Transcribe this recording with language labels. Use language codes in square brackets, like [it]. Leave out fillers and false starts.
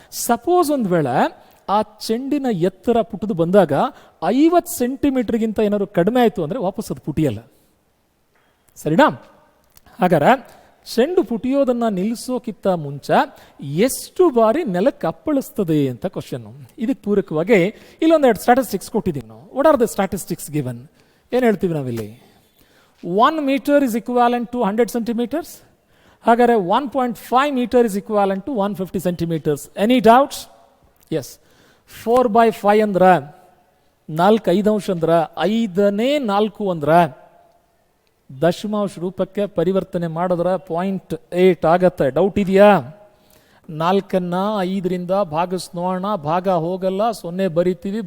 [kn] Suppose ಒಂದು ವೇಳೆ ಆ ಚೆಂಡಿನ ಎತ್ತರ ಪುಟದು ಬಂದಾಗ 50 ಸೆಂಟಿಮೀಟರ್ಗಿಂತ ಏನಾದ್ರು ಕಡಿಮೆ ಆಯಿತು ಅಂದರೆ ವಾಪಸ್ ಅದು ಪುಟಿಯಲ್ಲ. ಸರಿನಾ? ಹಾಗಾದ್ರೆ ಚೆಂಡು ಪುಟಿಯೋದನ್ನ ನಿಲ್ಲಿಸೋಕ್ಕಿಂತ ಮುಂಚೆ ಎಷ್ಟು ಬಾರಿ ನೆಲಕ್ಕೆ ಅಪ್ಪಳಿಸ್ತದೆ ಅಂತ ಕ್ವಶನ್. ಇದಕ್ಕೆ ಪೂರಕವಾಗಿ ಇಲ್ಲೊಂದೆರಡು ಸ್ಟ್ಯಾಟಿಸ್ಟಿಕ್ಸ್ ಕೊಟ್ಟಿದ್ದೀವಿ ನಾವು. [en] What are the statistics given? [kn] ಏನು ಹೇಳ್ತೀವಿ ನಾವಿಲ್ಲಿ? [en] 1 meter is equivalent to 100 centimeters. ಹಾಗಾದ್ರೆ 1.5 meter is equivalent to 150 centimeters. Any doubts? Yes. [kn] 4/5 ಅಂದ್ರೆ 4/5 ಅಂಶ ಅಂದ್ರೆ 5ನೇ 4 ಅಂದ್ರೆ ದಶಮಾಂಶ ರೂಪಕ್ಕೆ ಪರಿವರ್ತನೆ ಮಾಡಿದ್ರೆ 0.8 ಆಗತ್ತೆ. ಡೌಟ್ ಇದೆಯಾ? 4ನ್ನ 5ರಿಂದ ಭಾಗಿಸ್ ನೋಡೋಣ. ಭಾಗ ಹೋಗಲ್ಲ, 0 ಬರಿತೀವಿ.